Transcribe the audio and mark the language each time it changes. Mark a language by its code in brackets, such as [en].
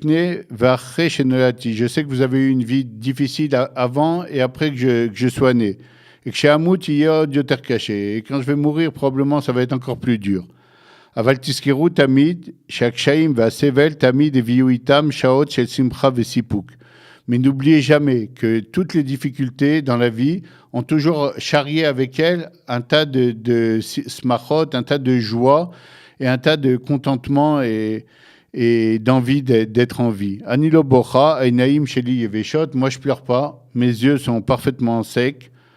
[fr] Je sais que vous avez eu une vie difficile avant et après que je sois né. Et que et quand je vais mourir, probablement ça va être encore plus dur. [he] אבל תזכרו תמיד שהקשיים והסבל תמיד הביאו איתם שעות של שמחה וסיפוק. [fr] Mais n'oubliez jamais que toutes les difficultés dans la vie ont toujours charrié avec elles un tas de smachot, un tas de joie et un tas de contentement et d'envie d'être en vie. [he] Anilo bocha, einaim sheli yeveshot, [fr] moi je pleure pas, mes yeux sont parfaitement secs.